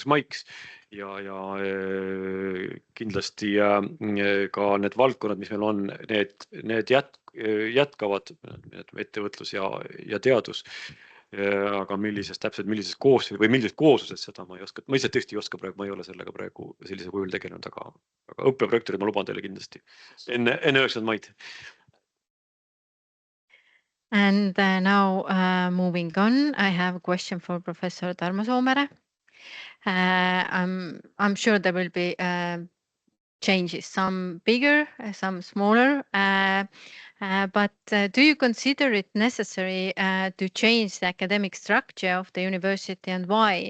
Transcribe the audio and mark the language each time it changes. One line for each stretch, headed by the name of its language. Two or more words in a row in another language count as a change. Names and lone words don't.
Estonian: maiks ja kindlasti ka need valdkonnad, mis meil on, need jätkavad, ettevõtlus ja teadus. Aga millises koosluses seda ma ei oska, ma lihtsalt tõesti ei oska praegu, ma ei ole sellega praegu sellise kujul tegelenud, aga õppeprojektorid ma luban teile kindlasti enne 9. maid.
English: And now moving on, I have a question for Professor Tarmo Soomere. I'm sure there will be changes, some bigger, some smaller, but do you consider it necessary to change the academic structure of the university, and why?